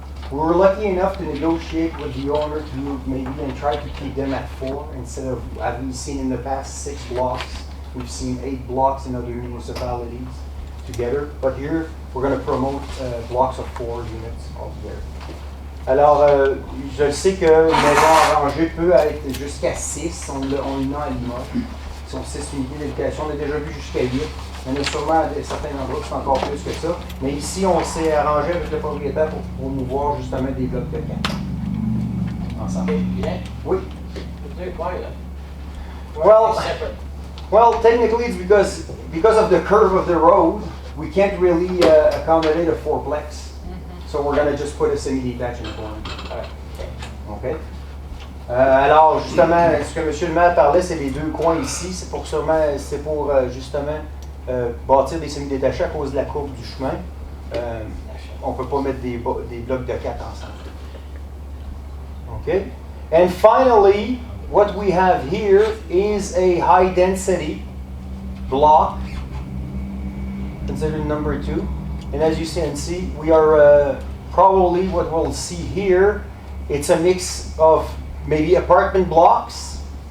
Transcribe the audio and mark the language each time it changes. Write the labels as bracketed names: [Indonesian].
[English] We were lucky enough to negotiate with the owner to maybe and try to keep them at 4 instead of, as we've seen in the past, 6 blocks. We've seen 8 blocks in other municipalities together. But here, we're going to promote blocks of 4 units altogether. [French] Alors, je sais qu'une maison arrangée peut être jusqu'à 6. On en a à Limoges. Ils sont 6 unités d'habitation. On a déjà vu jusqu'à 8. Il y en a sûrement à certains endroits qui sont encore plus que ça. Mais ici, on s'est arrangé avec le propriétaire pour promouvoir justement des blocs de 4. Ensemble. Bien. Oui. [English] Well, Well, technically it's because of the curve of the road, we can't really accommodate a fourplex. So we're going to just put a semi-detached in the corner. [French] OK? Alors, justement, ce que M. le maire parlait, c'est les 2 coins ici. C'est pour justement bâtir des semi-détachés à cause de la courbe du chemin. On ne peut pas mettre des blocs de 4 ensemble. OK? [English] And finally, what we have here is a high-density block, considered number 2. And as you can see, we are probably what we'll see here, it's a mix of maybe apartment blocks.